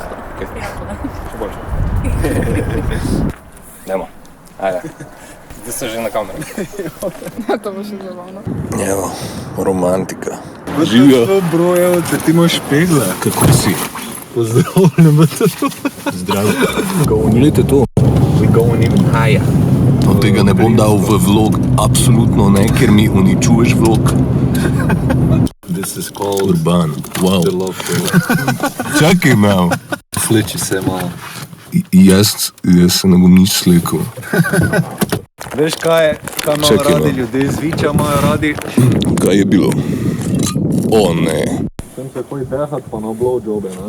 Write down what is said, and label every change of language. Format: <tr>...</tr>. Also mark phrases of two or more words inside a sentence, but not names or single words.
<sl>Še boljše. Dajmo. Ajde. Zdaj ste že na kameri. To bo še zabavno. Evo, romantika. Živijo. Bro, evo te, ti imaš špegle. Kako si? Pozdravljam te to. Zdravo. Gledajte to.</sl> <en>We going even higher.</en> <sl>No, tega ne bom dal v vlog, absolutno ne, ker mi uničuješ vlog.</sl> <en>This is called Urban, wow. the love story.</en> <sl>Čakaj malo. Fleči se malo. Jaz se ne bom nič slikal. Veš kaj imajo Čakaj, radi no. ljudje, zviča imajo radi. Kaj je bilo? O ne. Sem se koji pehat pa na blowjobe, ne?</sl>